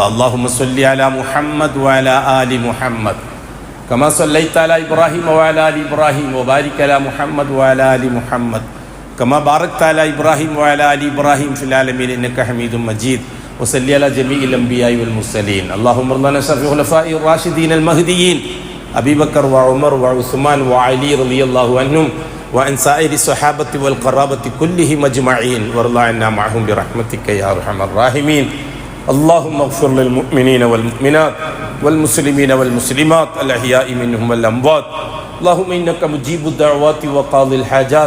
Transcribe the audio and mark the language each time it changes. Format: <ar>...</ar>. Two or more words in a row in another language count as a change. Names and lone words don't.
<ar>اللهم صل على محمد وعلى آل محمد كما صليت على إبراهيم وعلى آل إبراهيم وبارك على محمد وعلى آل محمد كما باركت على إبراهيم وعلى آل إبراهيم في العالمين إنك حميد مجيد. وصل على جميع الأنبياء والمرسلين. اللهم ربنا شفي خلفاء راشدين المهديين أبي بكر وعمر وعثمان وعلي رضي الله عنهم وعن سائر الصحابة والقرابة كلهم أجمعين وارض عنا معهم برحمتك يا أرحم الراحمين. اللهم اغفر للمؤمنين والمؤمنات والمسلمين والمسلمات الأحياء منهم والأموات. اللهم إنك مجيب الدعوات وقاضي الحاجات.</ar>